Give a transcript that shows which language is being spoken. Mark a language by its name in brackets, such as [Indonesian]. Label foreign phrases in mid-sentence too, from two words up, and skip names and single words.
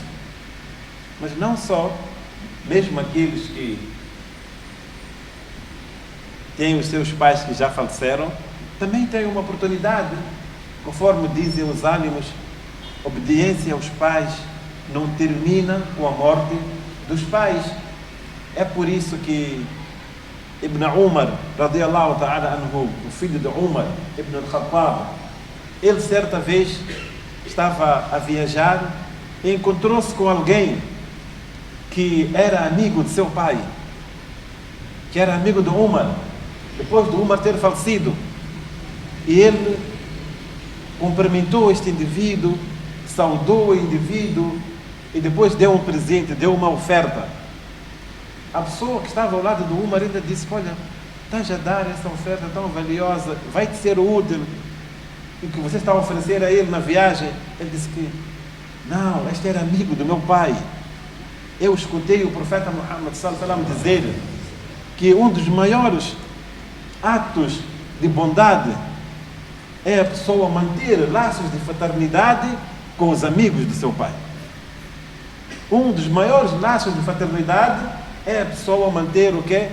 [Portuguese] Mas não só, mesmo aqueles que têm os seus pais que já faleceram, também têm uma oportunidade. Conforme dizem os ânimos, obediência aos pais não termina com a morte dos pais. É por isso que Ibn Umar, [Arabic] رضي الله تعالى عنه, [Portuguese] o filho de Umar, Ibn al-Khattab, ele certa vez estava a viajar e encontrou-se com alguém que era amigo de seu pai, que era amigo de Umar, depois de Umar ter falecido. E ele cumprimentou este indivíduo, saudou o indivíduo e depois deu um presente, deu uma oferta. A pessoa que estava ao lado do Umar ainda disse: olha, estás a dar essa oferta tão valiosa, vai-te ser útil, e que você está a oferecer a ele na viagem. Ele disse que não, este era amigo do meu pai. Eu escutei o profeta Muhammad [Arabic] صلى الله عليه وسلم [Portuguese] dizer que um dos maiores atos de bondade é a pessoa manter laços de fraternidade com os amigos do seu pai. Um dos maiores laços de fraternidade é a pessoa manter o quê?